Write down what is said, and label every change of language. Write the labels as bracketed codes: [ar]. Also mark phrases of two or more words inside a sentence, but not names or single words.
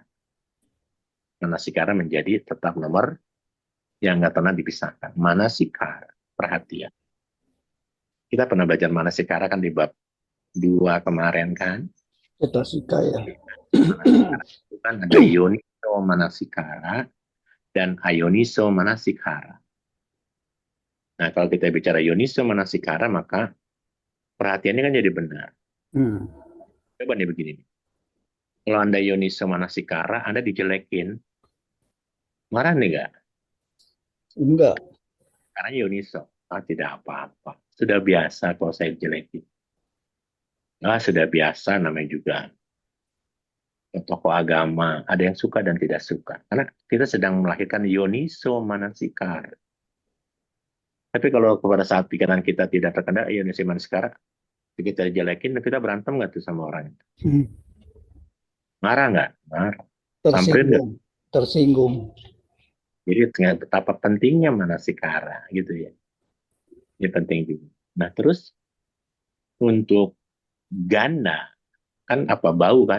[id] Manasikara menjadi tetap nomor yang nggak pernah dipisahkan. Manasikara, perhatian. Kita pernah belajar manasikara kan di bab 2 kemarin kan. Cetasika ya. Manasikara itu kan ada [pi] yoniso manasikara [id] dan [pi] ayoniso manasikara. [id] Nah, kalau kita bicara [pi] yoniso manasikara, [id] maka perhatiannya kan jadi benar. Coba nih begini. Kalau Anda [pi] yoniso manasikara, [id] Anda dijelekin. Marah nih nggak? Enggak. Karena yoniso. Tidak apa-apa. Sudah biasa kalau saya jelekin. Sudah biasa namanya juga tokoh agama. Ada yang suka dan tidak suka. Karena kita sedang melahirkan [pi] yoniso manasikara. [id] Tapi kalau pada saat pikiran kita tidak terkendali [pi] yoniso manasikara, [id] kita jelekin, kita berantem nggak tuh sama orang itu? Marah nggak? Marah. Samperin nggak? Tersinggung. Jadi betapa pentingnya manasikara gitu ya. Ini penting juga. Nah terus untuk ganda kan apa bau kan?